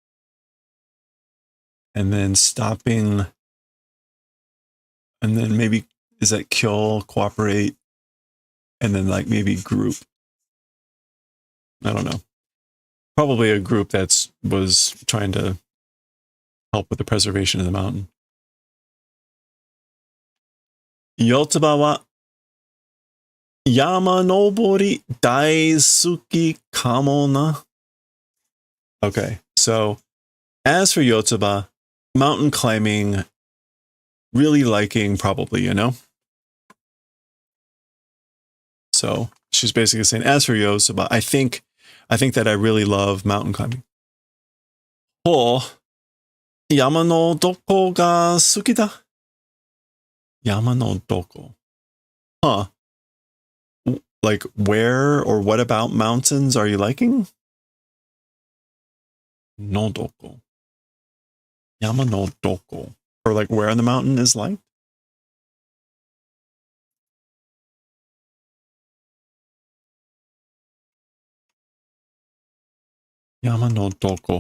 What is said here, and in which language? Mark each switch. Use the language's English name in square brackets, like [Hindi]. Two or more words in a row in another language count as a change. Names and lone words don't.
[English] And then stopping. And then maybe, is that kill, cooperate? And then like maybe group. I don't know. Probably a group that was trying to help with the preservation of the mountain. [Japanese] よつばは山登り大好きかもな. [English] Okay, so as for Yotsuba, mountain climbing, really liking probably, you know? So she's basically saying, as for Yotsuba, I think that I really love mountain climbing. [Japanese] Oh, 山のどこが好きだ? 山のどこ. Huh. [English] Like where or what about mountains are you liking? [Japanese] のどこ。山のどこ. [English] Or like where on the mountain is liked? [Japanese] 山のどこ.